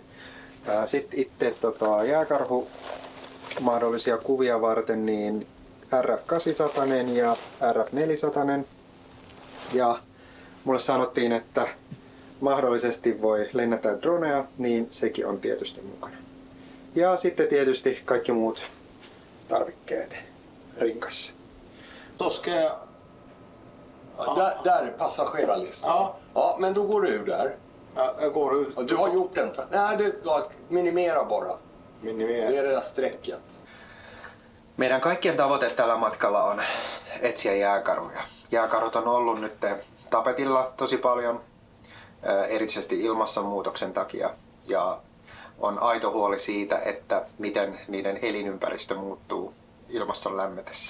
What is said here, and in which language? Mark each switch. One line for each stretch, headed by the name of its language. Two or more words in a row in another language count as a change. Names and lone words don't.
Finnish: Sitten itse jääkarhu mahdollisia kuvia varten niin RF800 ja RF400. Ja mulle sanottiin, että mahdollisesti voi lennättää dronea, niin sekin on tietysti mukana. Ja sitten tietysti kaikki muut tarvikkeet rinkassa.
Swedish: Då ska jag... Där är passagerarlistan. Ja. Ja, men då går du ur där. Ja, jag går ut. Du har gjort den. Nej, minimera bara. Minimera. Det är det där strecket.
Finnish: Meidän kaikkien tavoite tällä matkalla on etsiä jääkarhuja. Jääkarhut on ollut nyt tapetilla tosi paljon, erityisesti ilmastonmuutoksen takia. Ja on aito huoli siitä, että miten niiden elinympäristö muuttuu ilmaston lämmetessä.